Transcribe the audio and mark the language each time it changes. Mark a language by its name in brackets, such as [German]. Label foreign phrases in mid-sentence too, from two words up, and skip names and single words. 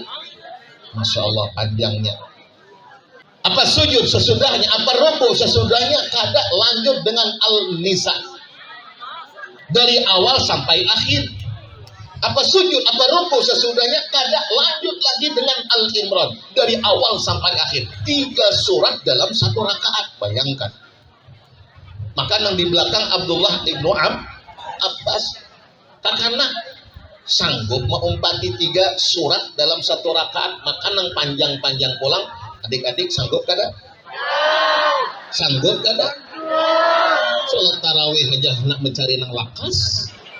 [Arabic] ما شاء الله [Banjar] panjangnya. Apa sujud sesudahnya, apa rukuk sesudahnya, kada lanjut dengan Al-Nisa dari awal sampai akhir. Apa sujud, apa rukuk sesudahnya, kada lanjut lagi dengan Al-Imran dari awal sampai akhir. 3 surat dalam 1 rakaat, bayangkan. Maka yang di belakang Abdullah ibnu Abbas karena sanggup mengumpati 3 surat dalam 1 rakaat, maka nang panjang-panjang pulang. Adik-adik sanggup kada? Sanggup kada? Sholat tarawih aja nak mencari nang lakas.